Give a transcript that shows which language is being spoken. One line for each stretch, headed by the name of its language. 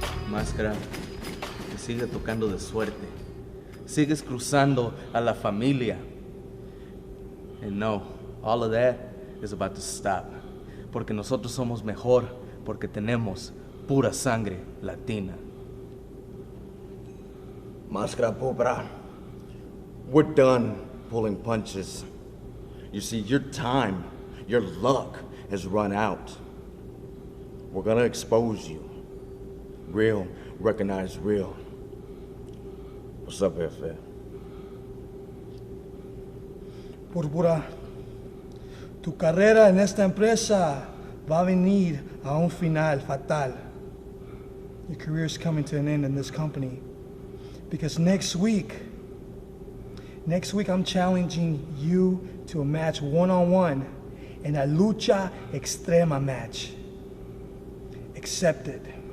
Spanish: Máscara, te sigue tocando de suerte. Sigues cruzando a la familia.
English: And no, all of that is about to stop.
Spanish: Porque nosotros somos mejor, porque tenemos pura sangre latina.
English: Máscara Pobra, we're done pulling punches. You see, your time, your luck has run out. We're gonna expose you. Real, recognize real. What's up, F.F.?
Spanish: Púrpura, tu carrera en esta empresa va a venir a un final fatal.
English: Your career is coming to an end in this company. Because next week I'm challenging you to a match one-on-one in a lucha extrema match. Accept it.